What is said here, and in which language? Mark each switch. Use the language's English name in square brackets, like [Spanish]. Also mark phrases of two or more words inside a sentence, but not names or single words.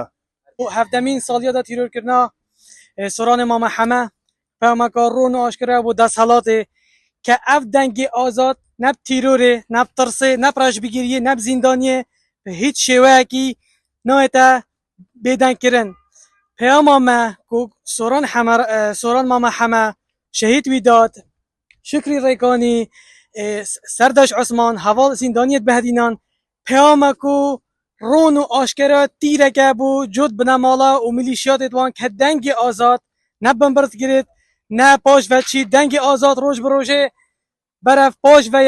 [Kurdish] هەفتەمین ساڵیادا تیرۆرکردنا سۆرانی مامەحەمە پەیامەکە ڕۆن و ئاشکرا بۆ دەسەڵاتێ کە ئەف دەنگی ئازاد نەب تیرۆرێ نەب ترسێ نەب ڕەشبگیریە نەب زیندانیە بە هیچ شێوەیەکی نایەتە بێدەنگکردن پەیاما me ku Soran Mameheme şehîd wî dat Şükrî Rêkanî Serdaş Osman heval zîndaniyet bihedînan peyama ku ron û aşkera tîreke bû cud bine mala û milîşiyatê wan ke dengê azad ne bimbird girit ne paş ve çî dengê azad roj bi rojê berev paş ve